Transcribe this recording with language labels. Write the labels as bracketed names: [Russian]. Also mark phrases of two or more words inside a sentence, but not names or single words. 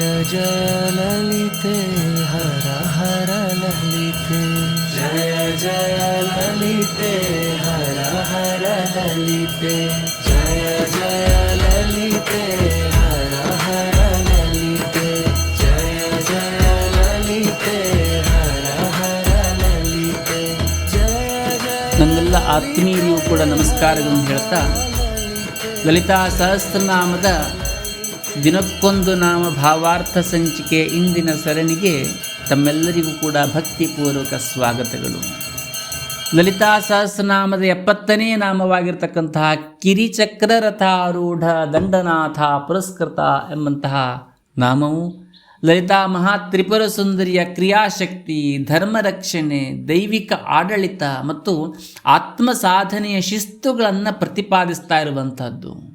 [Sanskrit] जय ललिते हर हर ललिते जय जय ललिते हर हर ललिते जय जय ललिते हर हर ललिते जय जय ललिते हर हर ललिते जय जय. [Kannada] ನನ್ನೆಲ್ಲ ಆತ್ಮೀಯರಿಗೂ ಕೂಡ ನಮಸ್ಕಾರಗಳನ್ನು ಹೇಳ್ತಾ, ಲಲಿತಾ ಸಹಸ್ರನಾಮದ ದಿನಕ್ಕೊಂದು ನಾಮ ಭಾವಾರ್ಥ ಸಂಚಿಕೆ ಇಂದಿನ ಸರಣಿಗೆ ತಮ್ಮೆಲ್ಲರಿಗೂ ಕೂಡ ಭಕ್ತಿಪೂರ್ವಕ ಸ್ವಾಗತಗಳು. ಲಲಿತಾ ಸಹಸ್ರನಾಮದ 70ನೇ ನಾಮವಾಗಿರ್ತಕ್ಕಂತಹ ಕಿರಿಚಕ್ರರಥಾರೂಢ ದಂಡನಾಥ ಪುರಸ್ಕೃತ ಎಂಬಂತಹ ನಾಮವು ಲಲಿತಾ ಮಹಾತ್ರಿಪುರ ಸುಂದರಿಯ ಕ್ರಿಯಾಶಕ್ತಿ, ಧರ್ಮರಕ್ಷಣೆ, ದೈವಿಕ ಆಡಳಿತ ಮತ್ತು ಆತ್ಮ ಸಾಧನೆಯ ಶಿಸ್ತುಗಳನ್ನು ಪ್ರತಿಪಾದಿಸ್ತಾ ಇರುವಂಥದ್ದು.